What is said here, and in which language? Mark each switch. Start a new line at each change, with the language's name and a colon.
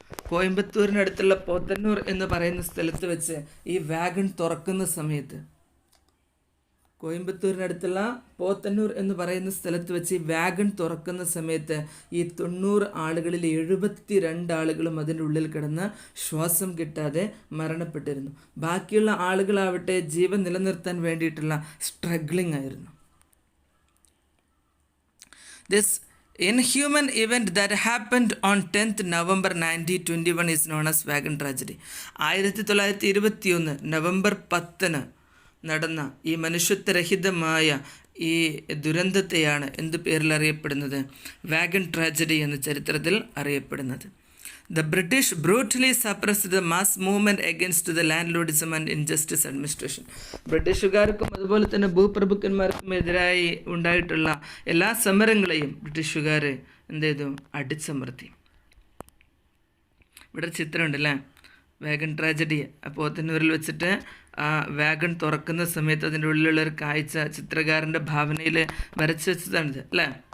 Malayalam: കോയമ്പത്തൂരിനടുത്തുള്ള പോത്തന്നൂർ എന്ന് പറയുന്ന സ്ഥലത്ത് വെച്ച് ഈ വാഗൺ തുറക്കുന്ന സമയത്ത്, കോയമ്പത്തൂരിനടുത്തുള്ള പോത്തന്നൂർ എന്ന് പറയുന്ന സ്ഥലത്ത് വെച്ച് ഈ വാഗൺ തുറക്കുന്ന സമയത്ത് ഈ 90 ആളുകളിൽ 72 ആളുകളും അതിൻ്റെ ഉള്ളിൽ കിടന്ന് ശ്വാസം കിട്ടാതെ മരണപ്പെട്ടിരുന്നു. ബാക്കിയുള്ള ആളുകളാവട്ടെ ജീവൻ നിലനിർത്താൻ വേണ്ടിയിട്ടുള്ള സ്ട്രഗ്ലിംഗ് ആയിരുന്നു.
English: This inhuman event that happened on 10th November 1921 is known as Wagon Tragedy.
Malayalam: 1921 November 10 നടന്ന ഈ മനുഷ്യത്വരഹിതമായ ഈ ദുരന്തത്തെയാണ് എന്ത് പേരിൽ അറിയപ്പെടുന്നത്, വാഗൺ ട്രാജഡി എന്ന ചരിത്രത്തിൽ അറിയപ്പെടുന്നത്.
English: The British brutally suppressed the mass movement against the landlordism and injustice administration.
Malayalam: ബ്രിട്ടീഷുകാർക്കും അതുപോലെ തന്നെ ഭൂപ്രഭുക്കന്മാർക്കും എതിരായി ഉണ്ടായിട്ടുള്ള എല്ലാ സമരങ്ങളെയും ബ്രിട്ടീഷുകാർ എന്ത് ചെയ്തു, അടിച്ചമർത്തി. ഇവിടെ ചിത്രമുണ്ടല്ലേ, വാഗൺ ട്രാജഡി. പോത്തന്നൂരിൽ വെച്ചിട്ട് ആ വാഗൺ തുറക്കുന്ന സമയത്ത് അതിൻ്റെ ഉള്ളിലുള്ള ഒരു കാഴ്ച ചിത്രകാരൻ്റെ ഭാവനയിൽ വരച്ചു വെച്ചതാണിത് അല്ലേ.